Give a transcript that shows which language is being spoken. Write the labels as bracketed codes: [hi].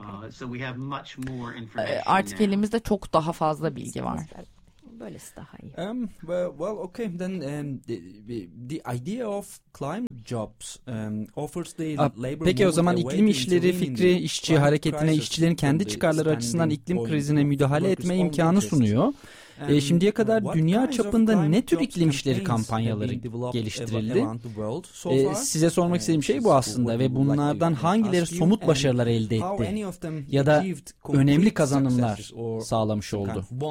[en] So we have much more information. [tr] Artık elimizde çok daha fazla bilgi var. Böylesi daha iyi. [en] Well, okay. Then the idea of climate jobs offers the labor. [tr] Peki o zaman iklim işleri fikri işçi hareketine işçilerin kendi çıkarları açısından iklim krizine müdahale etme imkanı sunuyor. Şimdiye kadar dünya çapında ne tür iklim işleri kampanyaları geliştirildi? Size sormak istediğim şey bu aslında ve bunlardan hangileri somut başarılar elde etti ya da önemli kazanımlar sağlamış oldu?